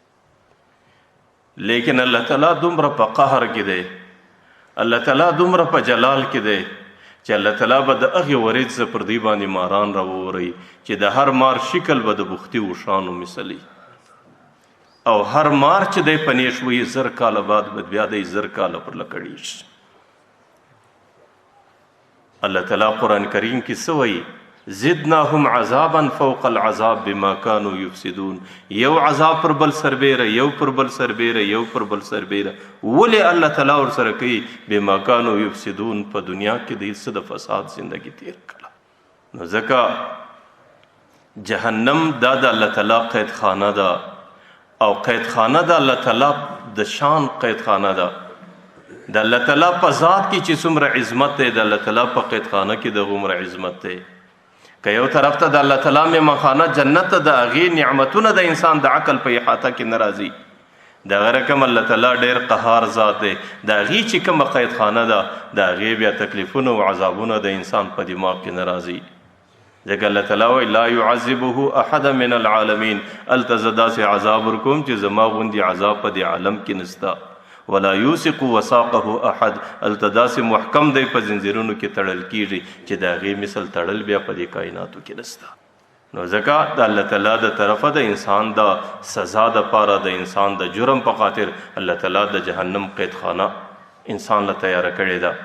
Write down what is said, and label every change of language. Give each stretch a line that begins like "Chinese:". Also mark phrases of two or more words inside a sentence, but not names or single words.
Pashto: لیکن الله تعالی دومره په قهر کې دی الله تعالی دومره په جلال کې دی چې الله تعالی به د هغې ورېځ پر دوی باندې ماران راوورئ چې د هر مار شکل به د بختي وشانو مثلي او هر مار چې دی په نیش وي 1000 کاله بعد به بیا دی 1000 کاله پر لکړي الله تعالی قرآن کریم کې څه وایي
Arabic: زدناهم عذابا فوق العذاب بما كانوا يفسدون
Pashto: یو عذاب پر بل سربیره یو پر بل سربیره یو پر بل سربیره ولې الله تعالی ور سره کوي
Arabic: بما كانوا يفسدون
Pashto: په دنیا کې د څه د فساد زندگی تیر کړه نو ځکه جهنم دا د الله تعالی قید خانه ده او قید خانه د الله تعالی د شان قید خانه ده د الله تعالی په ذات کې چې څومره عظمت دی د الله تعالی په قید خانه کې د غومره عظمت دی که یو طرف ته د الله تعالی مېمخانه جنت ته د هغې نعمتونه د انسان د عقل په احاطه کې نه راځي د هغه رقم الله تعالی ډېر قهار ذات دی د هغې چې کومه قید خانه ده د هغې بیا تکلیفونه او عذابونه د انسان په دماغ کې نه راځي ځکه الله تعالی وایي
Arabic: لا يعذبه احد من العالمین
Pashto: هلته زه داسې عذاب ورکوم چې زما غوندې عذاب په دې عالم کې نسته
Arabic: ولا يوثق وثاقه احد
Pashto: التداس محکم دی په زنجیرونو کې تړل کیږي چې د هغې مثل تړل بیا په دې کائناتو کې نسته نو ځکه د الله تعالی د طرفه د انسان د سزا دپاره د انسان د جرم په خاطر الله تعالی د جهنم قید خانه انسان له تیاره کړې